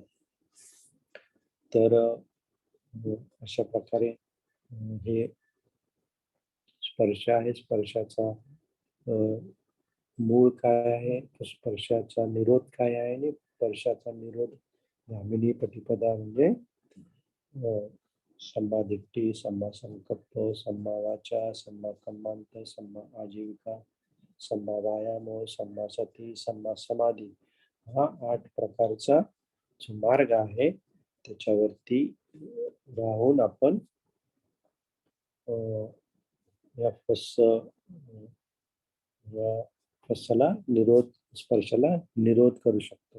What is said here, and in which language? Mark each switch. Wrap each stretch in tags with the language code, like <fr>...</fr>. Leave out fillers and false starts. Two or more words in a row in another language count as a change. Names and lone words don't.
<mr>तर अशा प्रकारे हे स्पर्श आहे. स्पर्शाचा मूळ काय आहे, स्पर्शाचा निरोध काय आहे आणि स्पर्शाचा निरोध गामिनी प्रतिपदा म्हणजे</mr> <pi>सम्मा दिट्ठी, सम्मा संकल्प, सम्मा वाचा, सम्मा कर्मांत, सम्मा आजीविका, सम्मा व्यायाम, सम्मा सती, सम्मा समाधी,</pi> <mr>हा 8 प्रकारचा जो मार्ग आहे त्याच्यावरती राहून आपण या स्पर्शाला निरोध करू शकतो.</mr>